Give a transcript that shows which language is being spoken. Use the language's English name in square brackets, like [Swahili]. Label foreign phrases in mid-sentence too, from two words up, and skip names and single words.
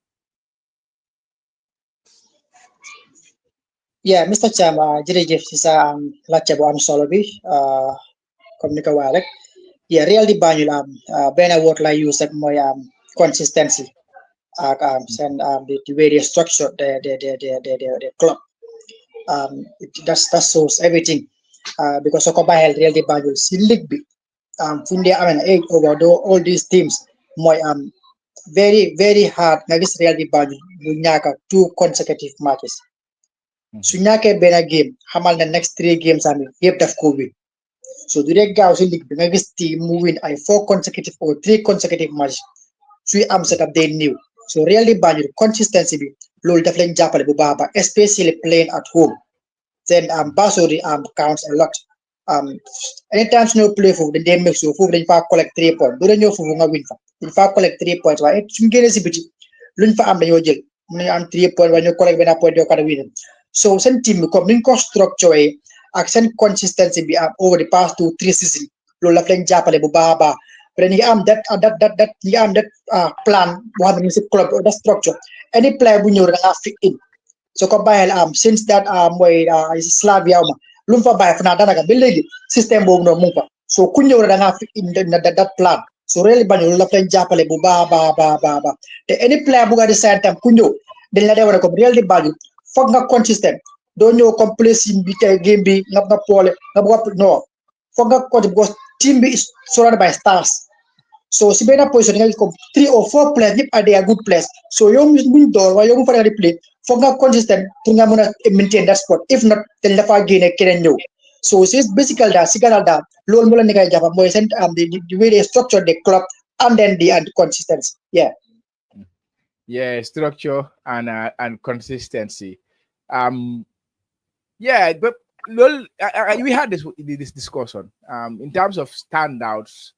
[English] Yeah, Mr. Chama, [Wolof] jërëjëf ci sa laajte bu am solo bi comme ni ko waxee rek. Yeah, Real di Banjul benn word la use rek mooy consistency ak seen [English] the way they structure the club. That shows everything because [Wolof] soo ko bàyyeel Real di Banjul si league bi fu ñu dee amee 8 [English] over all these teams [Wolof] mooy [English] very very hard [Wolof] nga gis Real di Banjul bu ñàkk 2 [English] consecutive matches [Wolof] su ñàkkee benn game xamal ne [English] next 3 games [Wolof] yëpp daf ko win. So du dee gaaw si league bi nga gis team mu win ay 4 [English] consecutive or 3 consecutive matches [Wolof] suy am setup day new. So Real di Banjul consistency bi loolu daf leen jàppale bu baax [English] especially playing at home. Then Basori counts a lot. [Wolof] Anytime suñu play foofu dañ dee [English] make sure [Wolof] foofu dañ faa [English] collect 3 points [Wolof] du dee ñëw foofu nga win fa dañ faa [English] collect 3 points [Wolof] waaye suñu génnee si biti luñ fa am dañoo jël mun nañu am 3 points waaye ñu collect benn point yoo kada win. So seen team bi comme niñ ko structure ak seen consistency bi [English] over the past 2-3 seasons [Wolof] loolu daf leen jàppale bu baax a baax but ñi ngi am [English] that plan [Wolof] boo xam ne si club [English] that structure any player [Wolof] bu ñëw da nga [English] fit in [Wolof] so ko bàyyil since that mooy Slavia lu mu fa bàyyi fu naa daanaka ba léegi système boobu noonu mu ngi fa so ku ñëw da nga [English] fit in that plan [Wolof] so Real di Banjul loolu daf leen jàppale bu baax te [English] any player [Wolof] bu nga di sign tam ku ñëw dañ la dee wane comme Real di Banjul foog nga consistent doo ñëw comme placing bi tey game bi nga poole nga bëgg no foog nga coach because team bi [English] is surrounded by stars [Wolof] so si benn position nga gis comme [English] 3 or 4 players [Wolof] ñëpp [English] are they good players [Wolof] so yow muñ door waaye yow mu fa di play foog nga consistent pour nga mën a maintain that spot [English] if not [Wolof] dañ la faa génne keneen ñëw so c'est basically daal si gànnaaw daal loolu mu la ni ngay jàpp mooy seen [English] the way they structure the club and then the consistency yeah structure and consistency yeah, but we had this discussion in terms of standouts.